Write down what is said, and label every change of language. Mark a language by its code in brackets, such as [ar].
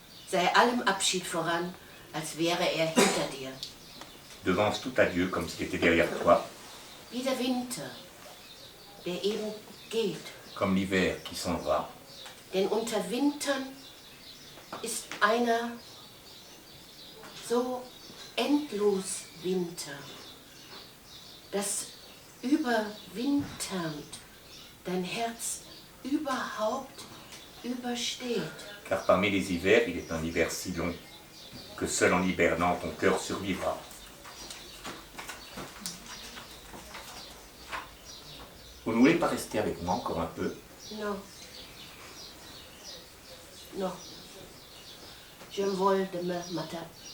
[de] Sei allem Abschied voran, als wäre hinter dir. [fr] Devance tout adieu comme s'il était derrière toi, [de] Wie der Winter, der eben geht. [fr] comme l'hiver qui s'en va. [de] Denn unter Wintern ist einer so endlos Winter, das überwinternd dein Herz überhaupt übersteht. [fr] Car parmi les hivers, il est un hiver si long que seul en hibernant ton cœur survivra. Vous ne voulez pas rester avec moi encore un peu? Non. Non. Je vole demain matin.